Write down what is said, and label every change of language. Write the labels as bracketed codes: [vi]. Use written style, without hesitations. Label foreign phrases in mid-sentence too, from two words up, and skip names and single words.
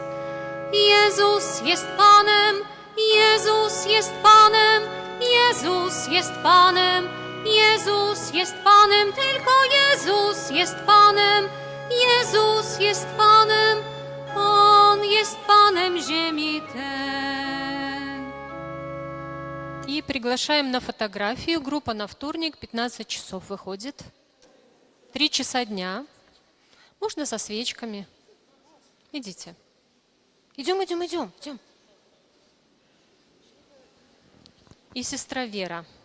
[pl] Jezus jest Panem, Jezus jest Panem, Jezus jest Panem, Jezus jest Panem, tylko Jezus jest Panem, Jezus jest Panem, On jest Panem ziemi tej. [ru] И приглашаем на фотографию. Группа на вторник, 15 часов выходит. 3 часа дня. Можно со свечками. Идите. Идем. и сестра Вера.